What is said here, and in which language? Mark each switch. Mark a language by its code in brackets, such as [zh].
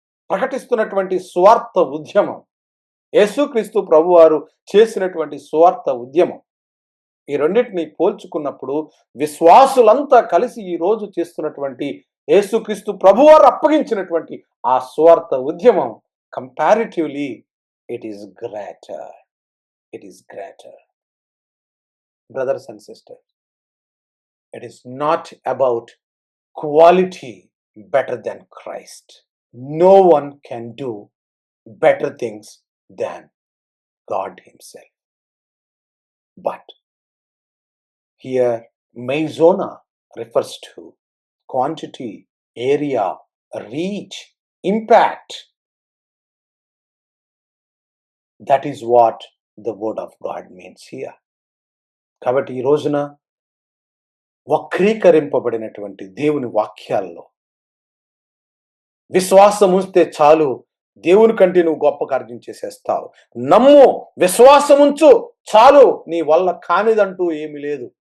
[te] ప్రకటిస్తున్నటువంటి స్వార్థ ఉద్యమం, యేసుక్రీస్తు ప్రభువారు చేసినటువంటి స్వార్థ ఉద్యమం, ఈ రెండింటిని పోల్చుకున్నప్పుడు విశ్వాసులంతా కలిసి ఈ రోజు చేస్తున్నటువంటి యేసుక్రీస్తు ప్రభువారు అప్పగించినటువంటి ఆ స్వార్థ ఉద్యమం [en] Comparatively it is greater. It is greater. Brothers and sisters, it is not about quality better than Christ. No one can do better things than God himself. But here meizona refers to quantity, area, reach, impact. That is what the word of God means here. [te] కాబట్టి ఈ రోజున వక్రీకరింపబడినటువంటి దేవుని వాక్యాల్లో విశ్వాసం ఉంచితే చాలు, దేవుని కంటే నువ్వు గొప్ప కార్యం చేసేస్తావు, నమ్ము, విశ్వాసం ఉంచు చాలు, నీ వల్ల కానిదంటూ ఏమీ లేదు.